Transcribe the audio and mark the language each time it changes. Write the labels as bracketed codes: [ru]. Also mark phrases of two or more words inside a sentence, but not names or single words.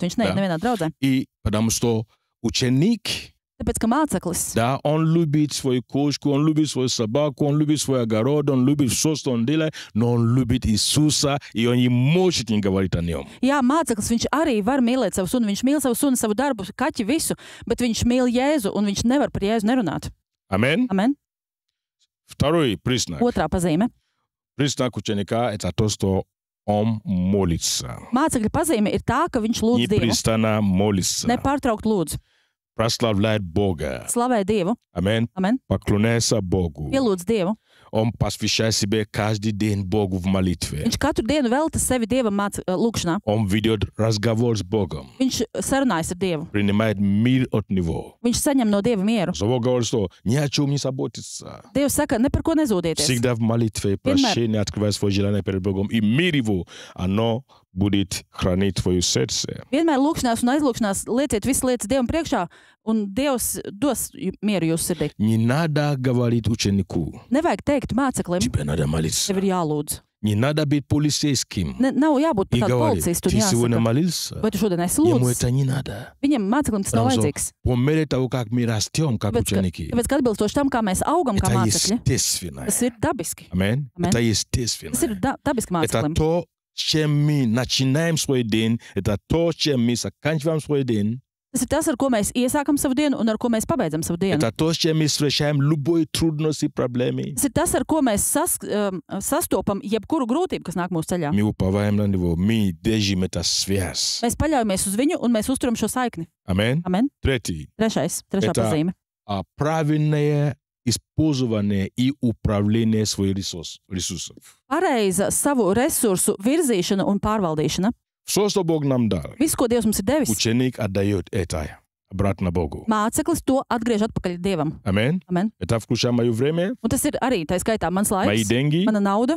[lv] Viņš neiet [ru] Да. [lv] nevienā draudzē. [ru] И потому что ученик, [lv] Tāpēc, ka māceklis, [ru] да, он любит свою кошку, он любит свою собаку, он любит свой огород, он любит все, что он делает, но он любит Иисуса, и он не может не говорить о нем. [lv] jā, māceklis, viņš arī var mīlēt savu sunu. Viņš mīl savu sunu, savu darbu, kaķi, visu, bet viņš mīl Jēzu, un viņš nevar par Jēzu nerunāt. [ru] Amen? [lv] Amen. [ru] Второй признак. [lv] Otrā pazīme. [ru] Признак ученика – это то, что он молится. [lv] Mācekļa pazīme ir tā, ka viņš lūdz Dievu. [ru] Непрестанно молится. [lv] Nepārtraukt lūdz. [ru] Прославляет Бога. [lv] Slavē Dievu. [ru] Amen. [lv] Amen. [ru] Поклоняется Богу. [lv] Pielūdz Dievu. [ru] Он посвящает себя каждый день Богу в молитве. [lv] Viņš katru dienu velta sevi Dievam lūgšanā. [ru] Он ведет разговор с Богом. [lv] Viņš sarunājas ar Dievu. [ru] Принимает мир от Него. [lv] Viņš saņem no Dieva mieru. [ru] Бог говорит, что ни о чем не заботиться. [lv] Dievs saka, ne par ko nezūdieties. [ru] Всегда в молитве, прощение, открывая свое желание перед Богом. И мир Его, оно будет хранить твое сердце. [lv] Vienmēr lūgšanās un aizlūgšanās lieciet visas lietas Dievam priekšā, un Dievs dos mieru jūsu sirdī. [ru] Не надо говорить ученику. [lv] Nevajag teikt māceklim, [ru] Тебе надо молиться. [lv] tev ir jālūdz. [ru] Не надо быть полицейским. [lv] Nav jābūt [ru] И [lv] par tādu [ru] говорить, [lv] policistu un [ru] ты сегодня [lv] jāsaka, [ru] молился. [lv] vai tu šodien esi [ru] Ему [lv] lūdzis. [ru] это не надо. [lv] Viņam māceklim tas nav [ru] Потому что [lv] vajadzīgs. [ru] по мере того, как мы растем, как ученики, [lv] Tāpēc, ka atbilstoši tam, kā mēs augam kā [ru] это [lv] mācekļi, [ru] естественно. [lv] tas ir dabiski. [ru] Amen. [lv] Amen. [ru] Это естественно. [lv] Tas ir dabiski [ru] Это [lv] māceklim. [ru] то, чем мы начинаем свой день, это то, чем мы заканчиваем свой день, [lv] Tas ir tas, ar ko mēs iesākam savu dienu un ar ko mēs pabeidzam savu dienu. [ru] это то, с чем мы встречаем любые трудности и проблемы. [lv] Tas ir tas, ar ko mēs sastopam jebkuru grūtību, kas nāk mūsu ceļā. [ru] Мы уповаем на Него, мы держим эту связь. [lv] Mēs paļaujamies uz viņu un mēs uzturam šo saikni. [ru] Amen. [lv] Amen. [ru] Третий. [lv] Trešā [ru] Это- [lv] pazīme. [ru] Правильное использование и управление своих ресурсов. [lv] Pareiza savu resursu virzīšana un pārvaldīšana. [ru] Все, что Бог нам дал, [lv] Viss, ko Dievs mums ir devis, [ru] ученик отдает это обратно Богу. [lv] māceklis to atgriež atpakaļ Dievam. [ru] Amen. [lv] Amen. [ru] Это включает мое время, [lv] Un tas ir arī, tā skaitā, mans [ru] мои [lv] laiks, [ru] деньги, [lv] mana nauda,